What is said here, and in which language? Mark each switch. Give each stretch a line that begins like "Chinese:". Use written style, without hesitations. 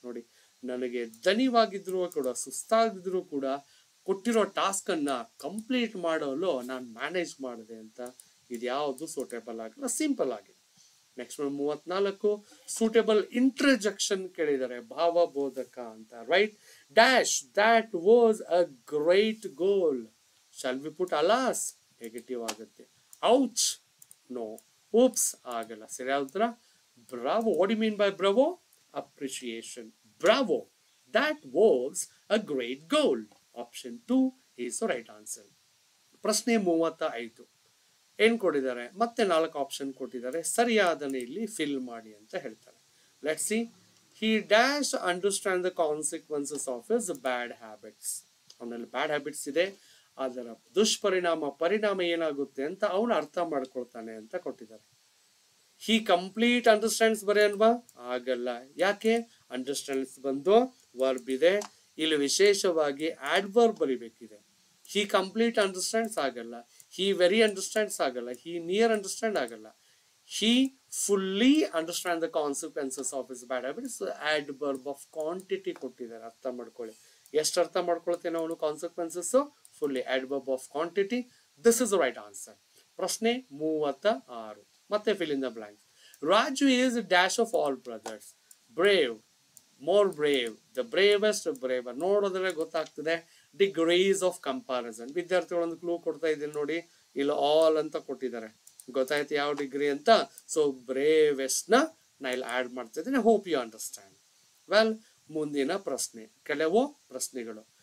Kannada: ನೋಡಿ, ನನಗೆ ದಣಿವಾಗಿದ್ರು ಕೂಡ, ಸುಸ್ತಾಗಿದ್ರು ಕೂಡ ಕೊಟ್ಟಿರೋ ಟಾಸ್ಕ್ ಅನ್ನ ಕಂಪ್ಲೀಟ್ ಮಾಡಲು ನಾನು ಮ್ಯಾನೇಜ್ ಮಾಡಿದೆ ಅಂತ. ಇದು ಯಾವುದು ಸೂಟೇಬಲ್ ಆಗಲ್ಲ, ಸಿಂಪಲ್ ಆಗಿದೆ. ನೆಕ್ಸ್ಟ್ 34. ಸೂಟೇಬಲ್ ಇಂಟ್ರಜೆಕ್ಷನ್ ಕೇಳಿದ್ದಾರೆ, ಭಾವಬೋಧಕ ಅಂತ.
English: Right? Dash that was a great goal. Shall we put alas?
Kannada: Negative ಆಗುತ್ತೆ.
English: Ouch, no. oops, ಆಗಲ್ಲ.
Kannada: ಸರಿಯಾದ ಉತ್ತರ Bravo.
English: What you mean by bravo? Appreciation. Bravo, that was a great goal. Option 2 is the right answer.
Kannada: ಪ್ರಶ್ನೆ 35. ಏನ್ ಕೊಟ್ಟಿದ್ದಾರೆ? ಮತ್ತೆ 4 option ಕೊಟ್ಟಿದ್ದಾರೆ. ಸರಿಯಾದನೆ ಇಲ್ಲಿ ಫಿಲ್ ಮಾಡಿ ಅಂತ ಹೇಳ್ತಾರೆ.
English: Let's see. he dash understand the consequences of his bad habits.
Kannada: ಅವನಲ್ಲಿ ಬ್ಯಾಡ್ ಹ್ಯಾಬಿಟ್ಸ್ ಇದೆ, ಅದರ ಪರಿಣಾಮ ಏನಾಗುತ್ತೆ ಅಂತ ಅವನು ಅರ್ಥ ಮಾಡ್ಕೊಳ್ತಾನೆ ಅಂತ ಕೊಟ್ಟಿದ್ದಾರೆ.
English: he complete understands
Kannada: ಬರೆಯಲ್ವಾ? ಆಗಲ್ಲ. ಯಾಕೆ? ಅಂಡರ್ಸ್ಟ್ಯಾಂಡ್ಸ್ ಬಂದು ವರ್ಬ್ ಇದೆ, ಇಲ್ಲಿ ವಿಶೇಷವಾಗಿ ಆಡ್ವರ್ಬ್ ಬರಿಬೇಕಿದೆ.
English: He complete understands ಆಗಲ್ಲ, he very understands ಆಗಲ್ಲ, he near understand ಆಗಲ್ಲ. He fully understand the consequences of his bad habits.
Kannada: Adverb of quantity ಕೊಟ್ಟಿದ್ದಾರೆ, ಅರ್ಥ ಮಾಡ್ಕೊಳ್ಳಿ. ಎಷ್ಟು ಅರ್ಥ ಮಾಡ್ಕೊಳ್ತೇನೆ ಅವನು consequences?
English: Fully. Adverb of quantity. This is the right answer.
Kannada: ಪ್ರಶ್ನೆ 36.
English: ಮತ್ತೆ fill in the blanks. Raju is dash of all brothers. Brave, more brave, the bravest braver.
Kannada: ನೋಡೋದ್ರೆ ಗೊತ್ತಾಗ್ತದೆ
English: Degrees of comparison.
Kannada: ವಿದ್ಯಾರ್ಥಿಗಳು ಒಂದು ಕ್ಲೂ ಕೊಡ್ತಾ ಇದ್ದೀನಿ ನೋಡಿ, ಇಲ್ಲಿ ಆಲ್ ಅಂತ ಕೊಟ್ಟಿದ್ದಾರೆ. ಗೊತ್ತಾಯ್ತು ಯಾವ ಡಿಗ್ರಿ ಅಂತ? ಸೊ ಬ್ರೇವೆಸ್ಟ್ ನಾ ಇಲ್ಲಿ ಆಡ್ ಮಾಡ್ತಾ ಇದ್ದೀನಿ.
English: Hope you understand.
Kannada: ವೆಲ್, ಮುಂದಿನ ಪ್ರಶ್ನೆ, ಕೆಲವು ಪ್ರಶ್ನೆಗಳು.